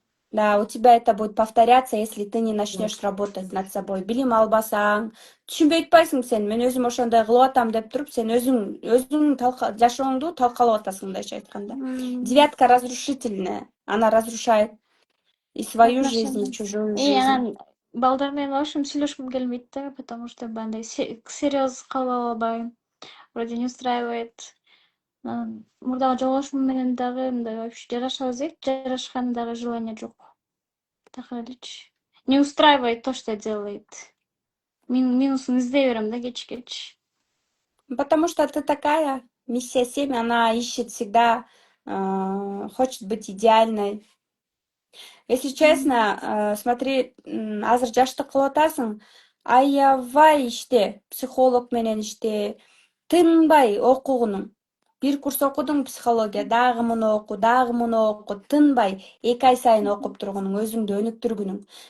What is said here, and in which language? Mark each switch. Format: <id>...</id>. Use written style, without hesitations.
<ru>Да, у тебя это будет повторяться, если ты не начнешь работать над собой.</ru> <ky>Билим албасаң, түшүнбөй атпайсың сен. Мен өзүм ошондой кылып атам деп туруп, сен өзүң жашооңду талкалап атасың, мындайча айтканда.</ky> <ru>Девятка разрушительная. Она разрушает и свою жизнь, и чужую жизнь.</ru> <ky>Анан балдар менен вообще сүйлөшкүм келбейт да,</ky> <ru>потому что</ru> <ky>бандай серьез калып албайм.</ky> <ru>Вроде не устраивает.</ru> <ky>Мурдагы жолдошум менен дагы мындай вообще жарашабыз дейт, жарашкан дагы желания жок. Так элечи.</ky> <ru>Не устраивает то, что делает.</ru> <ky>Минусун издей берем, да, кеч.</ky> <ru>Потому что ты такая, миссия 7, она ищет всегда, хочет быть идеальной. Если честно, смотри,</ru> <ky>азыр жаштык кылып атасың, аябай иште, психолог менен иште, тынбай окугунуң. Бир курс окудуң психология, дагы муну оку, тынбай 2 ай сайын окуп тургунуң, өзүңдү өнүктүргүнүң.</ky>